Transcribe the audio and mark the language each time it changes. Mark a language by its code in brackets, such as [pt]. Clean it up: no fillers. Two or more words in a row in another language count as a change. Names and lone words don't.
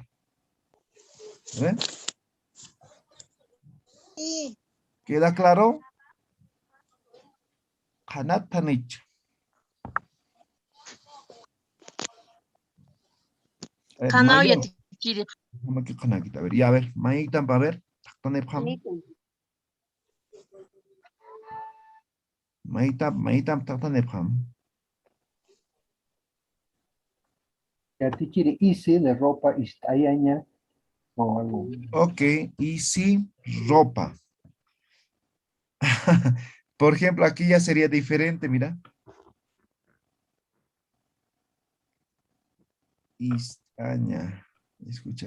[es] ¿No ven? ¿Queda claro? [ay] Hanatanich. [es] A ver, [ay] Kanao [es] mayor. [ay] yatichiri. [es] A ver, ya a ver. Mayitan, a ver. Mayitan, [ay] Yatichiri isi [es] de ropa istayaña o algo. Ok, y sí, ropa. Por ejemplo, aquí ya sería diferente, mira. Istaña. Escuchar.